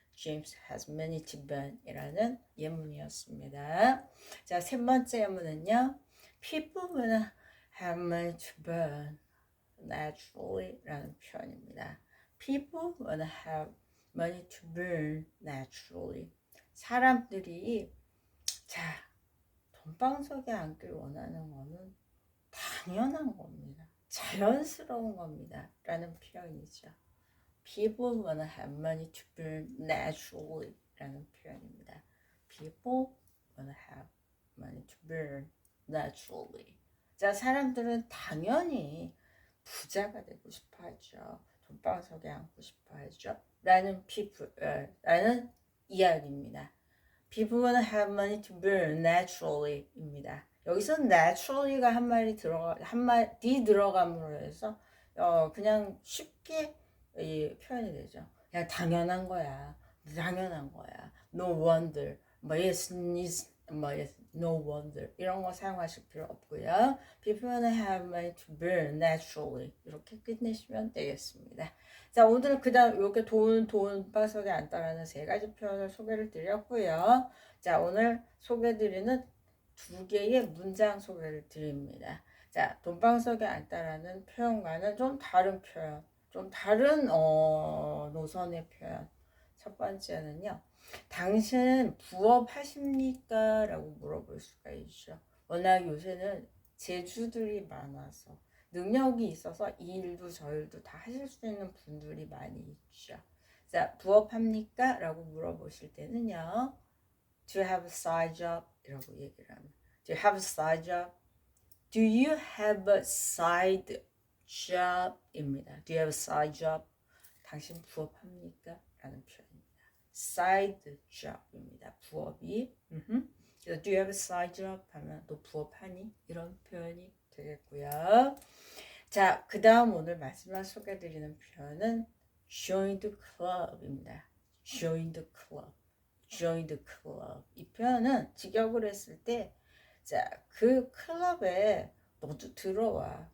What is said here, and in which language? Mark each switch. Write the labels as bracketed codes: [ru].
[en] James has many to burn [ko] 이라는 예문이었습니다. 자, 세 번째 예문은요. [en] People will have many to burn naturally [ko] 라는 표현입니다. [en] People will have money to burn naturally. [ko] 사람들이 자, 돈방석에 앉길 원하는 거는 당연한 겁니다. 자연스러운 겁니다. 라는 표현이죠. [en] People wanna have money to burn naturally [ko] 라는 표현입니다. [en] People wanna have money to burn naturally. [ko] 자, 사람들은 당연히 부자가 되고 싶어 하죠. 돈방석에 앉고 싶어 하죠. 라는 라는 이야기입니다. [en] People wanna have money to burn naturally 입니다. [ko] 여기서 naturally가 한마디 들어감으로 해서 그냥 쉽게 표현이 되죠. 그냥 당연한 거야. 당연한 거야. [en] No wonder. 뭐 yes, no wonder. [ko] 이런 거 사용하실 필요 없고요. [en] People wanna have money to burn naturally. [ko] 이렇게 끝내시면 되겠습니다. 자, 오늘 그다음 이렇게 돈바석에 앉다라는 세 가지 표현을 소개를 드렸고요. 자, 오늘 소개드리는 두 개의 문장 소개를 드립니다. 자, 돈방석에 앉다라는 표현과는 좀 다른 표현, 좀 다른 노선의 표현. 첫 번째는요. 당신 부업하십니까? 라고 물어볼 수가 있죠. 워낙 요새는 재주들이 많아서 능력이 있어서 이 일도 저 일도 다 하실 수 있는 분들이 많이 있죠. 자, 부업합니까? 라고 물어보실 때는요. [en] Do you have a side job? [ko] 이라고 얘기를 합니다. [en] Do you have a side job? Do you have a side job? 입니다. Do you have a side job? [ko] 당신 부업합니까? 라는 표현입니다. [en] side job입니다. [ko] 부업이. [en] 그래서 do you have a side job? [ko] 하면 너 부업하니? 이런 표현이 되겠고요. 자, 그 다음 오늘 마지막 소개해드리는 표현은 join the club입니다. [en] join the club. join the club. [ko] 이 표현은 직역을 했을 때 자, 그 클럽에 너도 들어와.